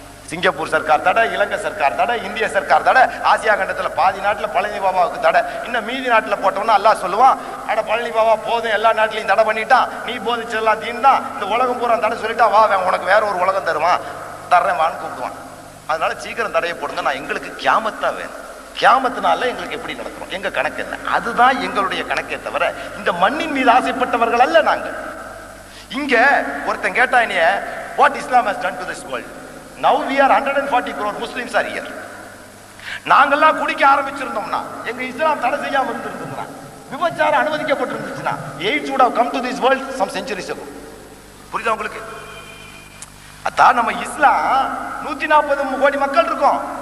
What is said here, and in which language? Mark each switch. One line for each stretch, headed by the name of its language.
Tamil: Singapore Sarkar தடை, இலங்கை சர்க்கார் தடை, இந்திய சர்க்கார் தடை, ஆசியா கண்டத்தில் பாதி நாட்டில் பழனி பாபாவுக்கு தடை, இன்னும் மீதி நாட்டில் போட்டோம்னா அல்லாஹ் சொல்லுவான், அட பழனி பாபா போதும், எல்லா நாட்டிலையும் தடை பண்ணிட்டான், நீ போதிச்செல்லாம் தீன்தான், இந்த உலகம் பூரா தடை சொல்லிட்டா, வா உனக்கு வேற ஒரு உலகம் தருவான், தர்றேன் வான்னு கூப்பிடுவான். அதனால சீக்கிரம் தடையை போடுங்க, நான் எங்களுக்கு கியாமத்தான் வேணும். கியாமத்தினால எங்களுக்கு எப்படி நடக்கிறோம், எங்க கணக்கு என்ன, அதுதான் எங்களுடைய கணக்கே தவிர இந்த மண்ணின் மீது ஆசைப்பட்டவர்கள் அல்ல நாங்கள். இங்க ஒருத்தன் கேட்டா, என்னைய
English: what Islam has done to this world. Now we are 140 crore Muslims are here.
Tamil: நாங்கெல்லாம் குடிக்க ஆரம்பிச்சிருந்தோம்னா, எங்க இஸ்லாம் தடை செய்யாம இருந்திருந்தோம்னா, விபச்சாரம் அனுமதிக்கப்பட்டிருந்துச்சுன்னா, AIDS
English: would have come to this world some centuries ago.
Tamil: புரியுதா உங்களுக்கு? அதான் நம்ம இஸ்லாம் 140 கோடி மக்கள் இருக்கோம்.